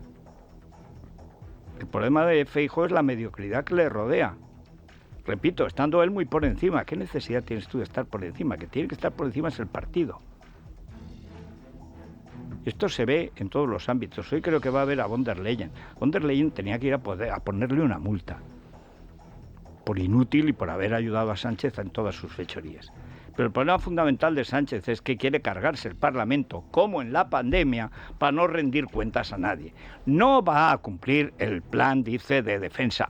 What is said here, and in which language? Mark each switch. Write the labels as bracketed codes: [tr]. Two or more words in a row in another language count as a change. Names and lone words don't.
[es] El problema de Feijóo es la mediocridad que le rodea. Repito, estando él muy por encima, ¿qué necesidad tienes tú de estar por encima? Que tiene que estar por encima es el partido. Esto se ve en todos los ámbitos. Hoy creo que va a ver a von der Leyen. Von der Leyen tenía que ir a ponerle una multa por inútil y por haber ayudado a Sánchez en todas sus fechorías. Pero el problema fundamental de Sánchez es que quiere cargarse el Parlamento, como en la pandemia, para no rendir cuentas a nadie. No va a cumplir el plan, dice, de defensa.